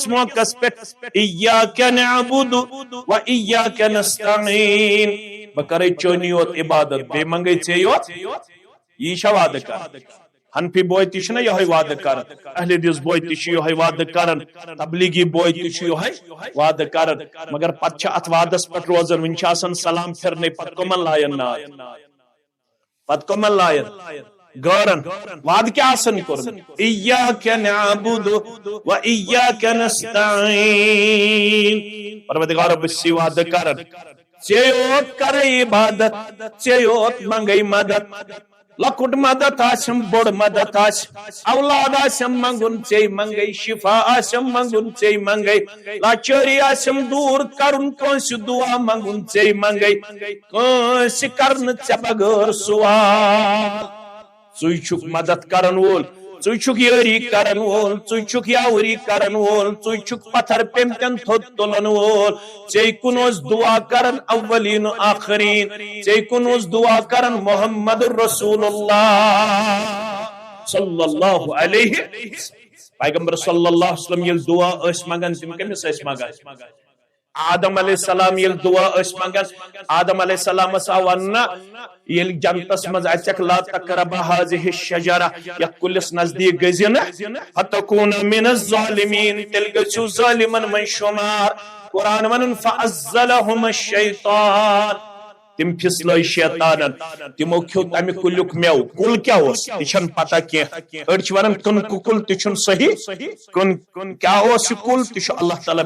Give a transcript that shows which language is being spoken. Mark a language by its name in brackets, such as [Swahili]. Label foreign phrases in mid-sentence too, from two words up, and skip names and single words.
[Kashmiri] موقعس پہ [Arabic] ایاک نعبد و ایاک نستعین [Kashmiri] بکرے چونی یوت عبادت بے منگے چے یوت یہ شا وعدہ کر حنفی بوئے تہ چھنا یہے وعدہ کرن اہل حدیث بوئے تہ چھ یہے وعدہ کرن تبلیغی بوئے تہ چھ یہے وعدہ کرن مگر پتہ چھ ات وعدس پہ روزن ون چھ آسان سلام پھرنے پت کمن لائن نار پت کمن لائن گورن وعد کیا آسان کرن [Arabic] ایاک نعبد و ایاک نستعین [Kashmiri] پروردگار رب سی وعدہ کرن ژے یوت کرے عبادت ژے یوت منگے مدد لکٹ مدد آسم بڑ مدد آس اولاد آسم منگن ژے منگے شفا آسم منگن ژے منگے لاچاری آسم دور کرن کنس دعا منگن ژے منگے کنس کرن ژے بغیر سوال ژے چھُکھ مدد کرن وول ژے چھُکھ یٲری کرن وول ژے چھُکھ یاوری کرن وول ژے چھُکھ پتھر پیمتن تھوٚد تُلن وول ژے کُن اوس دعا کرن اولین و آخرین ژے کُن اوس دعا کرن محمد رسول اللہ صلی اللہ علیہ پیغمبر صلی اللہ علیہ وسلم یل دعا ٲسۍ منگان تِم کٔمِس ٲسۍ منگان آدم علیہ السلام یل دعا ٲسۍ منگان آدم علیہ السلامس آو وننا یل جنتس مز اچک [Arabic] لا تقرب هذه الشجره [Kashmiri] یتھ کُلِس نزدیک گٔژھِو نہٕ [Arabic] فتکون من الظالمین [Kashmiri] تیٚلہِ گٔژھِو ظالمن منٛز شُمار قرآن ونن [Arabic] فعزلهم الشیطان [Kashmiri] تم پھسلٲے شیطانن تمو کھیو تمہِ کُلیُک میوٕ کُل کیٛاہ اوس یہِ چھنہٕ پتہ کینٛہہ أڑۍ چھِ ونان کٕنکہٕ کُل تہِ چھُنہٕ صحیح کیٛاہ اوس یہِ کُل تہِ چھُ اللہ تعالیٰ